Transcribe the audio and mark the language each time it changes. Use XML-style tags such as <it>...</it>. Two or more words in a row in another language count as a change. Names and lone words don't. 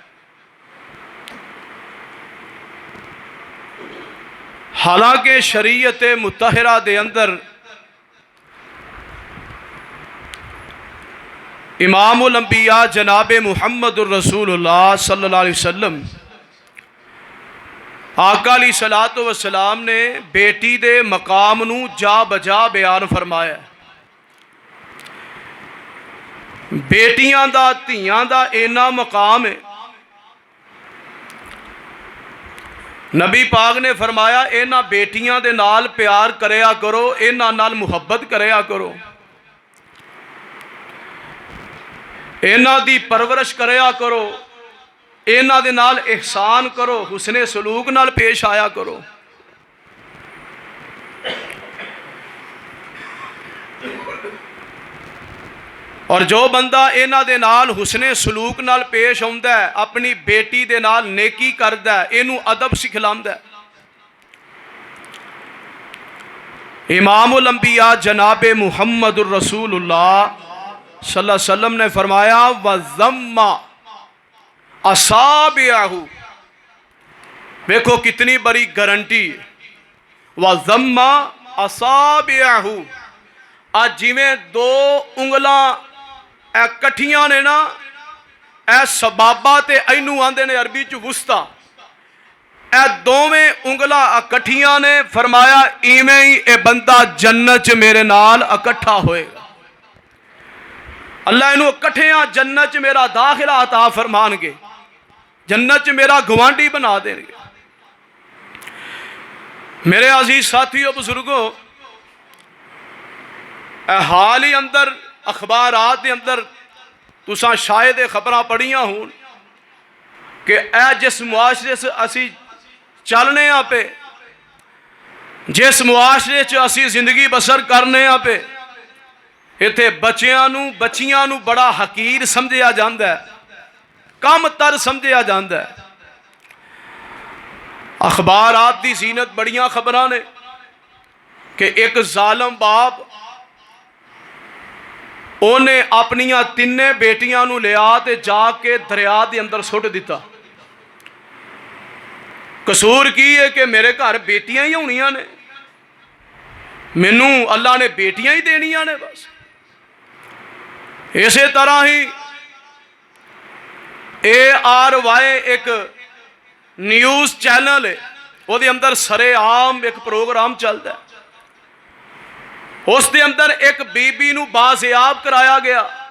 <pa>حالانکہ شریعت مطہرہ دے اندر امام الانبیاء جناب محمد الرسول اللہ</pa> <ar>صلی اللہ علیہ وسلم</ar> <pa>آقا</pa> <ar>علیہ الصلوۃ والسلام</ar> <pa>نے بیٹی دے مقام نو جا بجا بیان فرمایا۔ بیٹیاں دا، دھیاں دا اینا مقام ہے، نبی پاک نے فرمایا اینا بیٹیاں دے نال پیار کریا کرو، اینا نال محبت کریا کرو، اینا دی پرورش کریا کرو، اینا دے نال احسان کرو، حسن سلوک نال پیش آیا کرو۔ اور جو بندہ اینا دے نال حسن سلوک نال پیش ہوندا ہے، اپنی بیٹی دے نال نیکی کردا ہے، اینو ادب سکھلاندا ہے۔</pa> <ur>امام الانبیاء جناب محمد الرسول اللہ</ur> <ar>صلی اللہ علیہ وسلم</ar> <ur>نے فرمایا</ur> <ar>وَذَمَّ أَصَابِعَهُ،</ar> <ur>دیکھو کتنی بڑی گارنٹی۔</ur> <ar>وَذَمَّ أَصَابِعَهُ،</ar> <pa>آج جی میں دو انگلاں اے کٹھیاں نے نا، اے سبابہ تے اینو آندے نے عربی چو وسطا، اے دوویں انگلاں کٹھیاں نے، فرمایا ایویں ہی اے بندہ جنت چ میرے نال اکٹھا ہوئے گا۔ اللہ انہوں کٹھیاں جنت چ میرا داخلہ عطا فرمان گے، جنت چ میرا گوانڈی بنا دیں گے۔ میرے عزیز ساتھیوں، بزرگوں، اے حال ہی اندر اخبارات دے اندر تساں شاید خبراں پڑھیاں ہون کہ اے جس معاشرے سے اسی چلنے ہاں پہ، جس معاشرے چ اسی زندگی بسر کرنے ہاں پہ، ایتھے بچیاں نو بڑا حقیر سمجھیا جاندا ہے، کم تر سمجھیا جاندا ہے۔ اخبارات دی زینت بڑیاں خبراں نے کہ ایک ظالم باپ انہیں اپنیاں تینے بیٹیاں نو لیا تے جا کے دریا دے اندر سٹ دیتا۔ قصور کی ہے کہ میرے گھر بیٹیاں ہی ہونیاں نے، مینوں اللہ نے بیٹیاں ہی دینیاں نے بس۔</pa> <ur>اسی طرح ہی ARY ایک</ur> <en>news channel</en> <ur>ہے، وہ دے اندر سرے عام ایک پروگرام چلتا ہے، اس دے اندر ایک بی بی نو بازیاب کرایا گیا</ur>